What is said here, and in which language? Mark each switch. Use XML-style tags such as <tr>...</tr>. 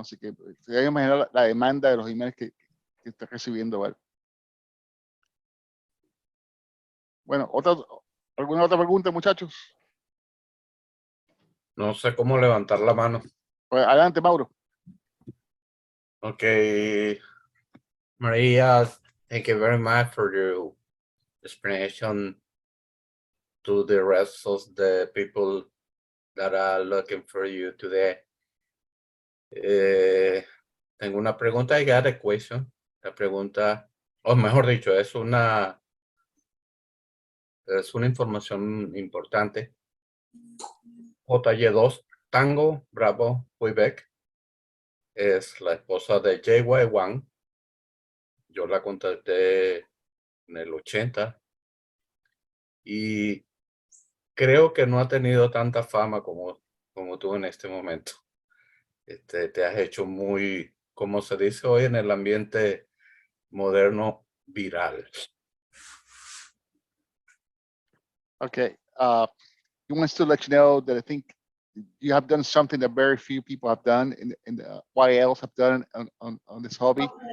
<es>Así que se debe imaginar la demanda de los emails que está recibiendo él. Bueno, ¿alguna otra pregunta, muchachos? No sé cómo levantar la mano. Pues, adelante, Mauro.</es> <en>Okay, Maria, thank you very much for your explanation to the rest of the people that are looking for you today.</en> <es>Tengo una pregunta.</es> <en>I got a question.</en> <es>La pregunta, o mejor dicho, es una información importante. JY2 Tango Bravo Quebec es la esposa de JY1. Yo la contacté en el 80 y creo que no ha tenido tanta fama como tú en este momento. Te has hecho muy, como se dice hoy en el ambiente moderno, viral.</es> <en>Okay. He wants to let you know that I think you have done something that very few people have done and YLs have done on this hobby.</en>